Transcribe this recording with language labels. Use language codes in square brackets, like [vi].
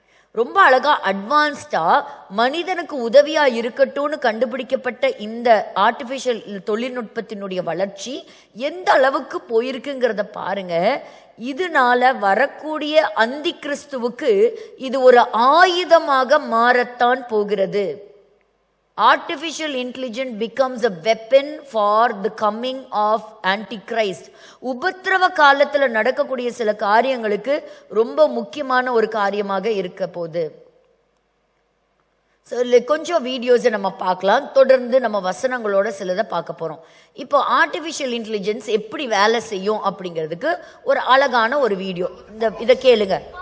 [ta] ரொம்ப அழகாக அட்வான்ஸ்டாக மனிதனுக்கு உதவியாக இருக்கட்டும்னு கண்டுபிடிக்கப்பட்ட இந்த ஆர்டிஃபிஷியல் தொழில்நுட்பத்தினுடைய வளர்ச்சி எந்த அளவுக்கு போயிருக்குங்கிறத பாருங்க. இதனால வரக்கூடிய அந்தி கிறிஸ்துவுக்கு இது ஒரு ஆயுதமாக மாறத்தான் போகிறது. [en] Artificial intelligence becomes a weapon for the coming of Antichrist. [ta] உபத்திரவ காலத்தில் நடக்கக்கூடிய சில காரியங்களுக்கு ரொம்ப முக்கியமான ஒரு காரியமாக இருக்க போகுது. ஸோ கொஞ்சம் வீடியோஸை நம்ம பார்க்கலாம், தொடர்ந்து நம்ம வசனங்களோட சிலதை பார்க்க போகிறோம். இப்போ ஆர்டிஃபிஷியல் இன்டெலிஜென்ஸ் எப்படி வேலை செய்யும் அப்படிங்கிறதுக்கு ஒரு அழகான ஒரு வீடியோ, இதை கேளுங்க.